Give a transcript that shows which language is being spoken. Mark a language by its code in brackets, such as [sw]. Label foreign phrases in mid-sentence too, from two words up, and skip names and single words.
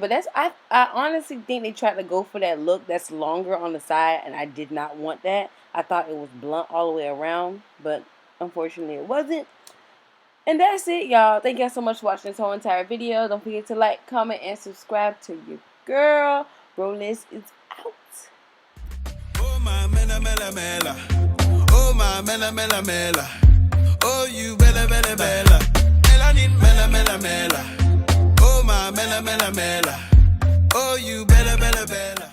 [en] But that's I honestly think they tried to go for that look that's longer on the side, and I did not want that. I thought it was blunt all the way around, but unfortunately it wasn't. And that's it, y'all. Thank y'all so much for watching this whole entire video. Don't forget to like, comment, and subscribe to your girl. Ro.lyss is out. Oh my mela mela mela. Oh my mela mela mela. Oh you bella bella bella. Melanin mela mela mela. Oh my mela mela mela. Oh you bella bella bella.